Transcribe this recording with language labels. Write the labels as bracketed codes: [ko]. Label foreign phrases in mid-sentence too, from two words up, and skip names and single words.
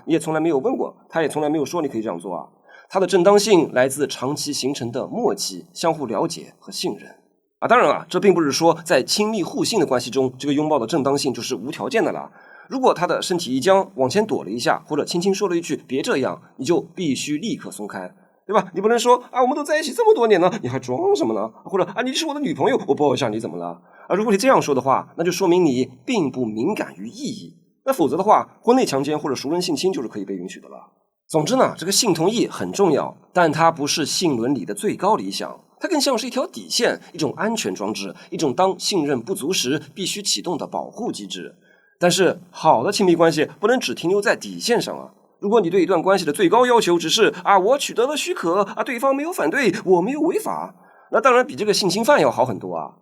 [zh] 你也從來沒有問過，他也從來沒有說你可以這樣做啊。它的正當性來自長期形成的默契、相互了解和信任啊。當然啊，這並不是說在親密互信的關係中，這個擁抱的正當性就是無條件的啦。如果他的身體一僵，往前躲了一下，或者輕輕說了一句別這樣，你就必須立刻鬆開，對吧？你不能說啊，我們都在一起這麼多年了，你還裝什麼呢？或者啊，你是我的女朋友，我抱一下你怎麼了？啊，如果你這樣說的話，那就說明你並不敏感於異議。那否則的話，婚內強姦或者熟人性侵就是可以被允許的了。總之呢，這個性同意很重要，但它不是性倫理的最高理想，它更像是一條底線，一種安全裝置，一種當信任不足時必須啟動的保護機制。但是好的親密關係不能只停留在底線上啊。如果你對一段關係的最高要求只是啊，我取得了許可啊，對方沒有反對，我沒有違法，那當然比這個性侵犯要好很多啊。